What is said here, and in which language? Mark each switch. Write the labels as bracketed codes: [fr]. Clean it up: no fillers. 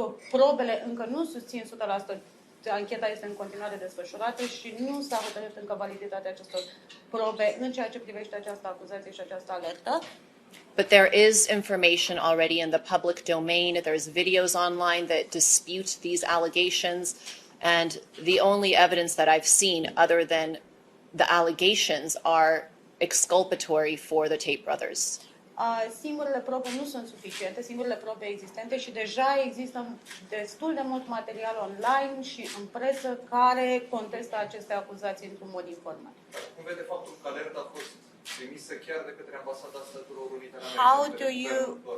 [ro] Probele încă nu susțin 100%. Ancheta este în continuare desfășurată și nu s-a hotărât încă validitatea acestor probe în ceea ce privește această acuzație și această alertă. [en] But there is information already in the public domain. There's videos online that dispute these allegations. And the only evidence that I've seen other than the allegations are exculpatory for the Tate brothers. [ro] Singurele probe nu sunt suficiente, singurele probe existente și deja există destul de mult material online și în presă care contestă aceste acuzații într-un mod informat. Cum vede faptul că alerta a fost trimisă chiar de către Ambasada Statelor Unite ale Americii?